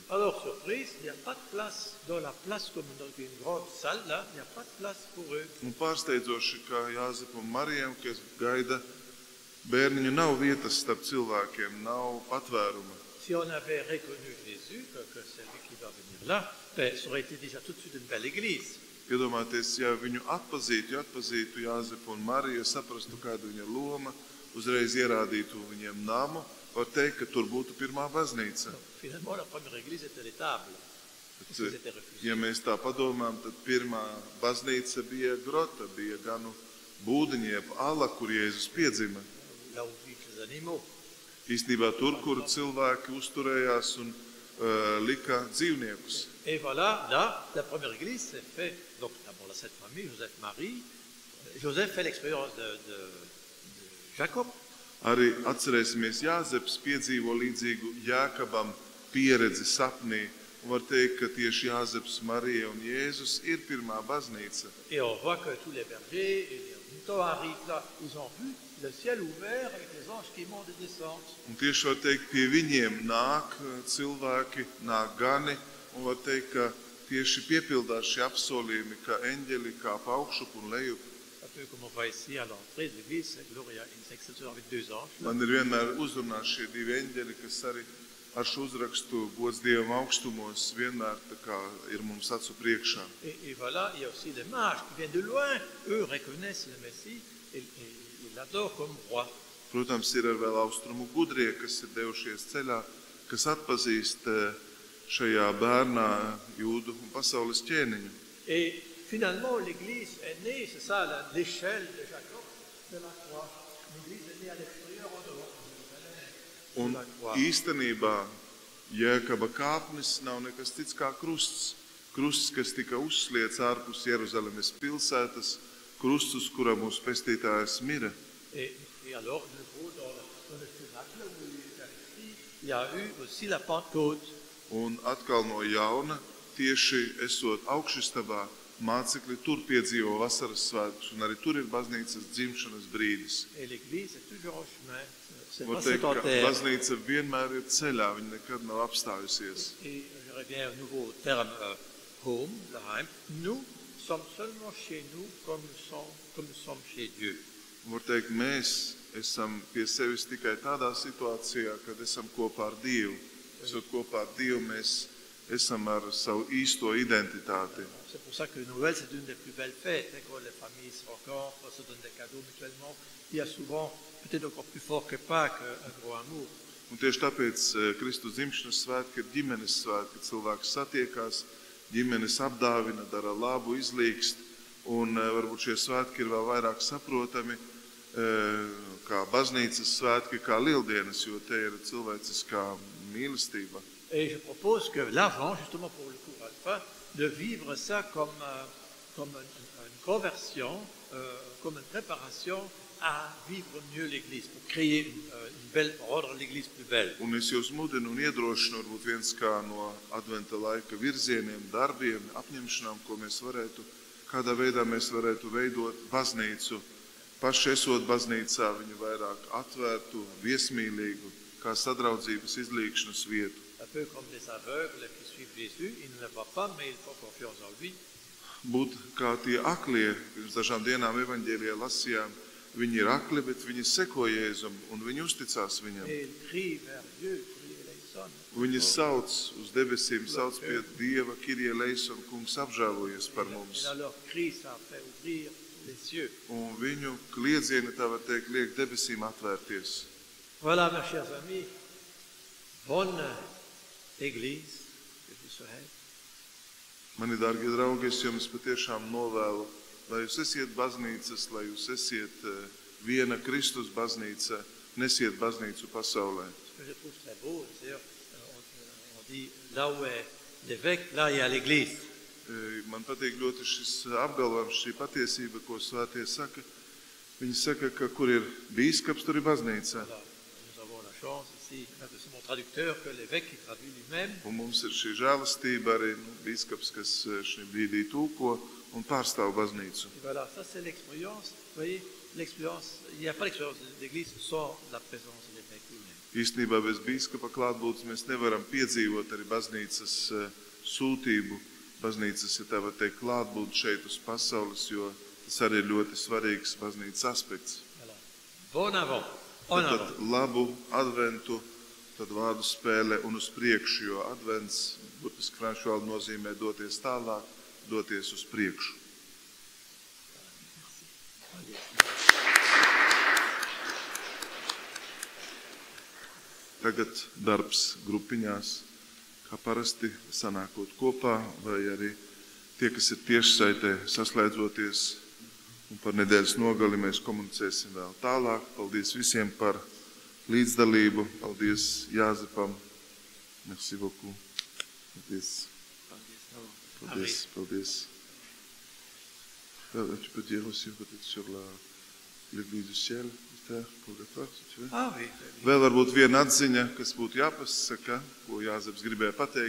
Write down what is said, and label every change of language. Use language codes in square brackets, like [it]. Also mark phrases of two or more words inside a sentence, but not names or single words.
[fr] Alors, surprise, il n'y a pas de place dans la place comme dans une grande salle, là, il n'y a pas de place pour eux. [lv] Un pārsteidzoši, kā Jāzepam un Marijam, kas gaida bērniņu, nav vietas starp cilvēkiem, nav patvēruma. [fr] Si on avait reconnu Jésus, que c'est lui qui va venir là, ça aurait été déjà tout de suite une belle église. [lv] Iedomājieties, ja viņu atpazītu Jāzepu un Mariju, saprastu, kāda viņa loma, uzreiz ierādītu viņiem namu, var teikt, ka tur būtu pirmā baznīca. [fr] Donc, finalement, la première église était l'étable. Parce qu'ils étaient refusés. [lv] Ja mēs tā padomājam, tad pirmā baznīca bija grota, bija ganu būdiņi, jeb ala, kur Jēzus piedzima. [fr] Là où vivent les animaux. [lv] Īstenībā tur, kur cilvēki uzturējās un lika dzīvniekus. [fr] Et voilà, là, la première église s'est fait, donc d'abord la Sainte Famille, Joseph, Marie. Joseph fait l'expérience de Jacob. [lv] Arī atcerēsimies, Jāzeps piedzīvo līdzīgu Jākabam pieredzi sapnī. Un var teikt, ka tieši Jāzeps, Marija un Jēzus ir pirmā baznīca. [fr] Et on voit que tous les bergers et les moutons arrivent là. Ils ont vu le ciel ouvert avec les anges qui montent et descendent. [lv] Un tieši var teikt, pie viņiem nāk cilvēki, nāk gani. Un var teikt, ka tieši piepildās šie apsolījumi, ka eņģeli kāp augšup un lejup. [fr] Un peu comme on voit ici à l'entrée de l'église, c'est [la] Gloria in exception [fr] avec deux anges. [lv] Man ir vienmēr uzrunā šie divi eņģeļi, kas arī ar šo uzrakstu gods Dievam augstumos vienmēr tā kā ir mums acu priekšā. [fr] Et voilà, il y a aussi les mages qui viennent de loin. Eux reconnaissent le Messie et ils l'adorent comme roi. [lv] Protams, ir arī vēl austrumu gudrie, kas ir devušies ceļā, kas atpazīst šajā bērnā jūdu un pasaules ķēniņu. [fr] Et finalement, l'Église est née, c'est ça l'échelle de Jacob, de la croix. L'Église est née à l'extérieur, en dehors de [lv] Un [fr] la croix. [lv] īstenībā Jēkaba kāpnes nav nekas cits kā krusts. Krusts, kas tika uzsliets ārpus Jeruzalemes pilsētas, krusts, uz kura mūsu pestītājs mira. [fr] Et alors, de nouveau, dans le cénacle où l'Eucharistie, il y a eu aussi la Pentecôte. [lv] Un atkal no jauna, tieši esot augšistabā, mācekļi tur piedzīvo vasaras svētkus, un arī tur ir baznīcas dzimšanas brīdis. [fr] Et l'Église est toujours en chemin. C'est [lv] Var [fr] pas [lv] teikt, ka [fr] sédentaire. [lv] baznīca vienmēr ir ceļā, viņa nekad nav apstājusies. [fr] Et je reviens au nouveau terme home, daheim. Nous sommes seulement chez nous comme nous sommes chez Dieu. [lv] Var teikt, mēs esam pie sevis tikai tādā situācijā, kad esam kopā ar Dievu. Esot kopā ar Dievu, mēs esam ar savu īsto identitāti. [fr] C'est pour ça que Noël, c'est une des plus belles fêtes, hein, quand les familles se rencontrent, se donnent des cadeaux mutuellement. Il y a souvent, peut-être encore plus fort que Pâques, un gros amour. [lv] Un tieši tāpēc Kristus dzimšanas svētki ir ģimenes svētki, kad cilvēks satiekās, ģimenes apdāvina, dara labu, izlīkst, un varbūt šie svētki ir vēl vairāk saprotami kā baznīcas svētki, kā lieldienas, jo te ir cilvēciskā mīlestība. [fr] Et je propose que l'avant, justement pour le cours alpha, de vivre ça comme une conversion, comme une préparation à vivre mieux l'Église, pour créer une belle, rendre l'Église plus belle. [lv] Un es jūs mudinu un iedrošinu, varbūt viens kā no adventa laika virzieniem, darbiem, apņemšanām, ko mēs varētu, kādā veidā mēs varētu veidot baznīcu. Paši esot baznīcā, viņu vairāk atvērtu, viesmīlīgu, kā sadraudzības izlīkšanas vietu. [fr] Un peu comme les aveugles qui suivent Jésus, ils ne le voient pas, mais ils font confiance en lui. [lv] Būt kā tie aklie, pirms dažām dienām evaņģēlijā lasījām, viņi ir akli, bet viņi seko Jēzum un viņi uzticās viņam. [fr] Et ils crient vers Dieu, [el] Κύριε ἐλέησον. [lv] Viņi sauc uz debesīm, sauc pie Dieva, [el] Κύριε ἐλέησον, [lv] kungs apžēlojies par mums. [fr] Et dans leur cri, ça fait ouvrir les cieux. [lv] Un viņu kliedzieni, tā var teikt, liek debesīm atvērties. [fr] Voilà, mes chers amis, bonne Église que vous serez. [lv] Mani dārgie draugi, es jums patiešām novēlu, lai jūs esiet baznīcas, lai jūs esiet viena Kristus baznīca, nesiet baznīcu pasaulē. [fr] Ce que je trouve très beau, c'est-à-dire, on dit, là où est l'évêque, là il y a l'Église. [lv] Man patīk ļoti šis apgalvojums, šī patiesība, ko svētie saka. Viņi saka, ka kur ir bīskaps, tur ir baznīca. [fr] Voilà, nous avons la chance ici, c'est mon traducteur, que l'évêque qui traduit lui-même. [lv] Un mums ir šī žēlastība arī bīskaps, kas šī brīdī tūko un pārstāv baznīcu. [fr] Et voilà, ça c'est l'expérience, vous voyez, l'expérience, il n'y a pas l'expérience de l'Église sans la présence de l'évêque lui-même. [lv] Īstenībā bez bīskapa klātbūtnes mēs nevaram piedzīvot arī baznīcas sūtību, baznīcas, ja tā var teikt, klātbūt šeit uz pasaules, jo tas arī ir ļoti svarīgs baznīcas aspekts. [fr] Voilà. Bon avant, en [lv] Tad [fr] avant. [lv] labu adventu, tad vārdu spēle un uz priekšu, jo advents, burtiski franču valodā nozīmē doties tālāk, doties uz priekšu. Tagad darbs grupiņās, kā parasti sanākot kopā, vai arī tie, kas ir tiešsaitē saslēdzoties, un par nedēļas nogali mēs komunicēsim vēl tālāk. Paldies visiem par līdzdalību. Paldies Jāzepam. [fr] Merci beaucoup. [lv] Paldies. Paldies. Paldies. [fr] Tu peux dire aussi peut-être sur l'église du ciel, pour le faire, si tu veux. Ah oui, [lv] Vēl varbūt viena atziņa, kas būtu jāpasaka, ko Jāzeps gribēja pateikt.